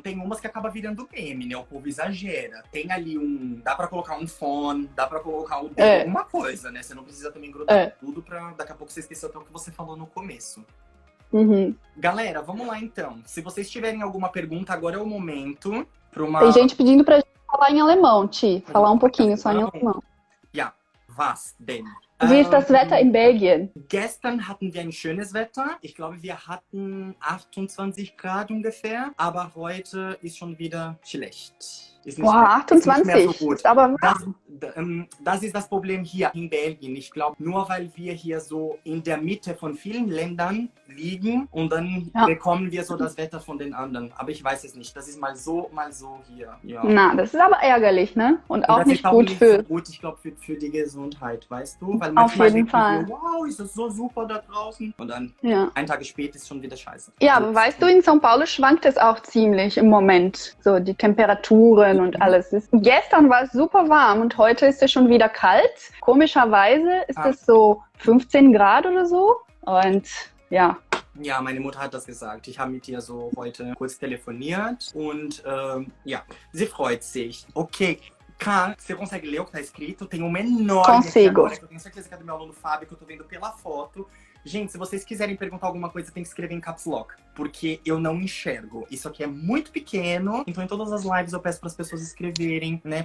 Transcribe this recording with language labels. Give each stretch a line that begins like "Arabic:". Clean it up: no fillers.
Portuguese: Tem umas que acaba virando meme, né? O povo exagera. Tem ali dá pra colocar um fone, dá pra colocar alguma coisa, né? Você não precisa também grudar tudo pra daqui a pouco você esquecer até o que você falou no começo. Galera, vamos lá então. Se vocês tiverem alguma pergunta, agora é o momento. Tem gente pedindo pra gente falar em alemão, Ti. Falar um pouquinho só em alemão.
German: Ja, was denn? Wie ist das Wetter in Belgien? Gestern hatten wir ein schönes Wetter. Ich glaube, wir hatten 28 Grad ungefähr. Aber heute ist schon wieder schlecht. Boah, 28. So gut. Aber das ist das Problem hier in Belgien. Ich glaube, nur weil wir hier so in der Mitte von vielen Ländern liegen und dann bekommen wir so das Wetter von den anderen. Aber ich weiß es nicht. Das ist mal so hier. Ja. Na, das ist aber ärgerlich, ne? Und auch das nicht ist auch gut nicht für... So gut, ich glaube, für die Gesundheit, weißt du? Weil auf jeden Fall. Wir, wow, ist das so super da draußen. Und dann, ein Tag später ist schon wieder scheiße. Ja, aber weißt du, in São Paulo schwankt es auch ziemlich im Moment. So die Temperaturen und alles. Gestern war es super warm und heute ist es schon wieder kalt. Komischerweise ist es so 15 Grad oder so. Und ja. Ja, meine Mutter hat das gesagt. Ich habe mit ihr so heute kurz telefoniert und sie freut sich. Ok.
Portuguese: Cara, você consegue ler o que tá escrito? Tem uma enorme Consigo. Agora, que eu tenho certeza que é do meu aluno Fábio, que eu tô vendo pela foto. Gente, se vocês quiserem perguntar alguma coisa, tem que escrever em caps lock, porque eu não enxergo. Isso aqui é muito pequeno, então em todas as lives eu peço para as pessoas escreverem, né?